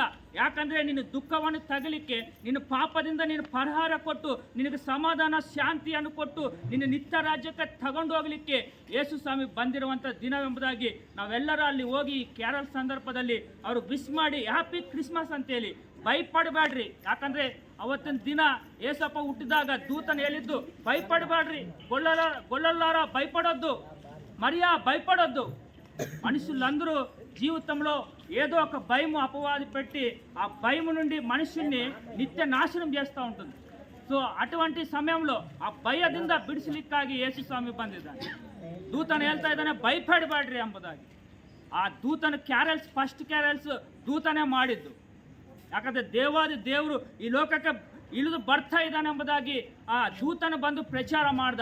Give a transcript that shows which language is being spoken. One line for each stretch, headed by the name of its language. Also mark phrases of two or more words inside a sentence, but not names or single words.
Kannada: ಯಾಕಂದರೆ ನಿನ್ನ ದುಃಖವನ್ನು ತಗಲಿಕ್ಕೆ, ನಿನ್ನ ಪಾಪದಿಂದ ನೀನು ಪರಿಹಾರ ಕೊಟ್ಟು ನಿನಗೆ ಸಮಾಧಾನ ಶಾಂತಿಯನ್ನು ಕೊಟ್ಟು ನಿನ್ನ ನಿತ್ಯ ರಾಜ್ಯಕ್ಕೆ ತಗೊಂಡು ಹೋಗಲಿಕ್ಕೆ ಯೇಸು ಸ್ವಾಮಿ ಬಂದಿರುವಂಥ ದಿನವೆಂಬುದಾಗಿ ನಾವೆಲ್ಲರೂ ಅಲ್ಲಿ ಹೋಗಿ ಈ ಕ್ಯಾರಲ್ ಸಂದರ್ಭದಲ್ಲಿ ಅವರು ವಿಶ್ ಮಾಡಿ
English: happy Christmas
Kannada: ಅಂತೇಳಿ. ಭಯಪಡಬೇಡ್ರಿ, ಯಾಕಂದರೆ ಅವತ್ತಿನ ದಿನ ಏಸಪ್ಪ ಹುಟ್ಟಿದಾಗ ದೂತನು ಹೇಳಿದ್ದು ಭಯಪಡಬೇಡ್ರಿ, ಗೊಳ್ಳಲಾರ
Telugu: భయపడొద్దు, మరియా భయపడొద్దు. మనుషులందరూ జీవితంలో ఏదో ఒక భయము అపవాది పెట్టి ఆ భయము నుండి మనుషుల్ని నిత్య నాశనం చేస్తూ ఉంటుంది.
Kannada: ಸೊ
Telugu: అటువంటి సమయంలో
Kannada: ಆ ಭಯದಿಂದ ಬಿಡಿಸಲಿಕ್ಕಾಗಿ ಯೇಸು ಸ್ವಾಮಿ ಬಂದಿದ್ದಾನೆ. ದೂತನು ಹೇಳ್ತಾ ಇದ್ದಾನೆ ಭಯಪಡಬೇಡ್ರಿ ಎಂಬುದಾಗಿ. ಆ ದೂತನ ಕ್ಯಾರಲ್ಸ್,
English: first carols
Kannada: ದೂತನೇ ಮಾಡಿದ್ದು. ಯಾಕಂದರೆ ದೇವರು ಈ ಲೋಕಕ್ಕೆ ಇಳಿದು ಬರ್ತಾ ಇದ್ದಾನೆ ಎಂಬುದಾಗಿ ಆ ದೂತನ ಬಂದು ಪ್ರಚಾರ ಮಾಡ್ದ.